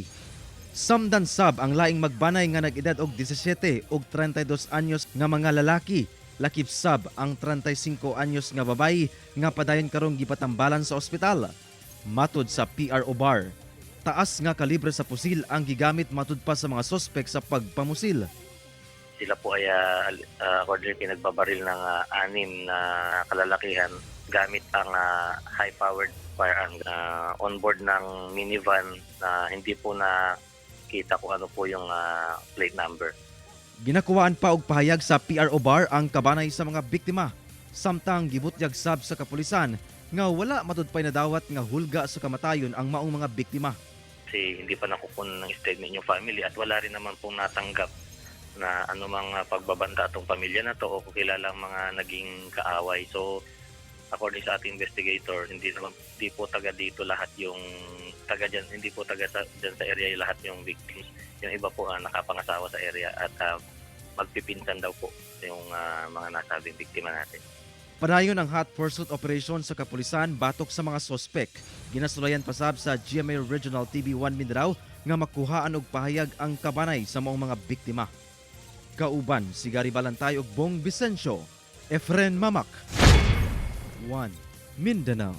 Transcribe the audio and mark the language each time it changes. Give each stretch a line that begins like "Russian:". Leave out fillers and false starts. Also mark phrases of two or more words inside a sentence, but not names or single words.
Cebuano: Samdan sab ang laing magbanay nga nag-edad og 17 ug 32 anyos nga mga lalaki, lakip sab ang 35 anyos nga babayi nga padayon karong gipatambalan sa ospital. Matod sa PRO Bar, taas nga kalibre sa pusil ang gigamit matud pa sa mga sospek sa pagpamusil.
Filipino: Sila po ay according pinagbabaril ng anim na kalalakihan gamit ang
English: high-powered firearm on-board
Filipino: ng minivan na hindi po na kita kung ano po yung plate number.
Cebuano: Ginakuwaan pa og pahayag sa PRO Bar ang kabanay sa mga biktima. Samtang gibutyag sab sa kapulisan nga wala matud pay nadawat nga hulga sa kamatayon ang maong mga biktima.
Filipino: Kasi hindi pa nakukunan ng statement yung family at wala rin naman pong natanggap na anumang pagbabanta atong pamilya na to o kilalang mga naging kaaway. So according sa ating investigator, hindi po taga dito lahat yung taga dyan, hindi po taga dyan sa area yung lahat yung victims. Yung iba po nakapangasawa sa area at magpipinsan daw po yung mga nasabing biktima natin.
Cebuano: Padayon ang hot pursuit operation sa kapulisan batok sa mga sospek. Ginasulayan pasab sa GMA Regional TV1 Mindanao nga makuhaan og pahayag ang kabanay sa maong mga biktima. Kauban si Gary Balantay ug Bong Vicencio, Efren Mamak, 1 Mindanao.